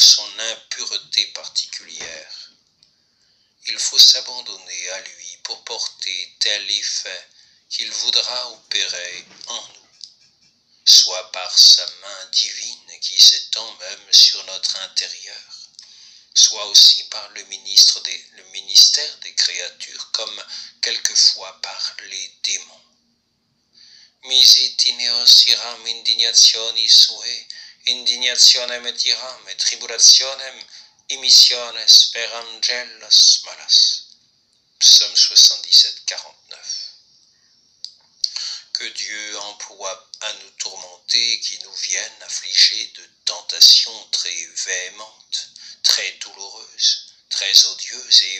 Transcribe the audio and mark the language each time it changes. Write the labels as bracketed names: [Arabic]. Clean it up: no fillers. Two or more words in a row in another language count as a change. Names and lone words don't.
[French] son impureté particulière, il faut s'abandonner à lui pour porter tel effet qu'il voudra opérer en nous, soit par sa main divine qui s'étend même sur notre intérieur, soit aussi par le ministère des créatures, comme quelquefois par les démons. [Latin] Misit in eos iram indignationis sue, indignationem et iram et tribulationem emissiones per angelos malas. [French] Psaume 77, 49. Que Dieu emploie à nous tourmenter, qui nous viennent affligés de tentations très véhémentes, très douloureuses, très odieuses et